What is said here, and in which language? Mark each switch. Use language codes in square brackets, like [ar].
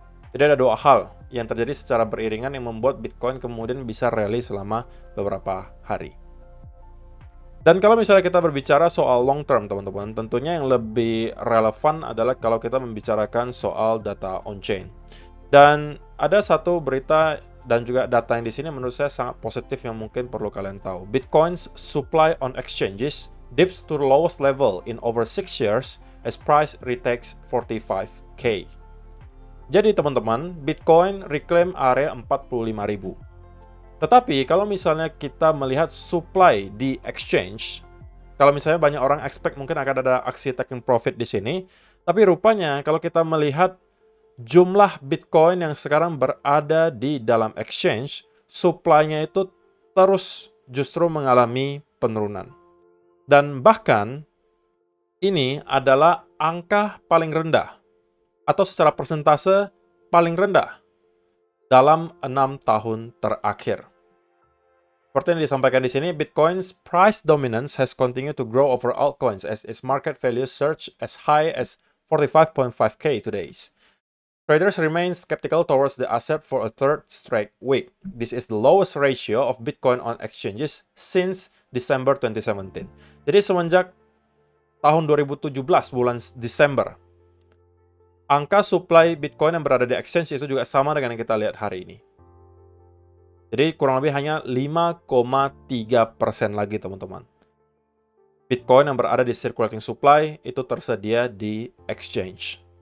[id] Jadi ada dua hal yang terjadi secara beriringan yang membuat Bitcoin kemudian bisa rally selama beberapa hari. Dan kalau misalnya kita berbicara soal long term teman-teman, tentunya yang lebih relevan adalah kalau kita membicarakan soal data on-chain. Dan ada satu berita dan juga data yang di sini menurut saya sangat positif yang mungkin perlu kalian tahu. [en] Bitcoin's supply on exchanges dips to the lowest level in over 6 years as price retakes 45K. [id] Jadi teman-teman, Bitcoin reclaim area 45.000. Tetapi kalau misalnya kita melihat supply di exchange, kalau misalnya banyak orang expect mungkin akan ada aksi taking profit di sini, tapi rupanya kalau kita melihat jumlah Bitcoin yang sekarang berada di dalam exchange, supply-nya itu terus justru mengalami penurunan. Dan bahkan ini adalah angka paling rendah atau secara persentase paling rendah dalam 6 tahun terakhir. Seperti yang disampaikan di sini, [en] Bitcoin's price dominance has continued to grow over altcoins as its market value surged as high as 45.5K today. Traders remain skeptical towards the asset for a third straight week. This is the lowest ratio of Bitcoin on exchanges since December 2017. [id] Jadi semenjak tahun 2017 bulan Desember, angka supply Bitcoin yang berada di exchange itu juga sama dengan yang kita lihat hari ini. Jadi kurang lebih hanya 5,3% lagi teman-teman. Bitcoin yang berada di circulating supply itu tersedia di exchange.